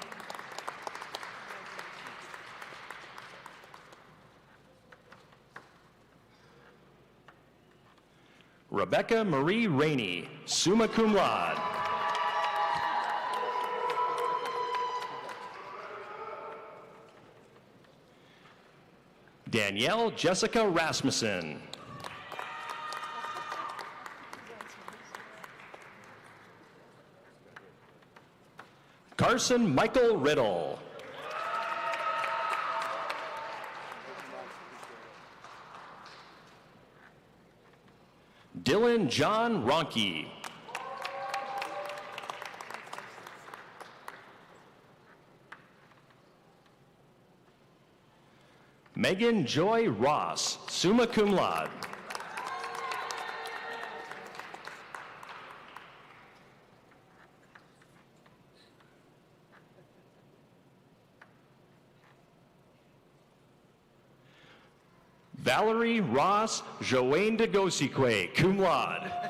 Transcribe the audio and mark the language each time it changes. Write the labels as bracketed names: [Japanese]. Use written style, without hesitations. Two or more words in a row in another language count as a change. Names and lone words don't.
[English] Rebecca Marie Rainey, [Latin] summa cum laude. [English] Danielle Jessica Rasmussen. Carson Michael Riddle. Dylan John Ronke. Megan Joy Ross, [Latin] summa cum laude. [English] Valerie Ross Joanne de Gosique, [Latin] cum laude.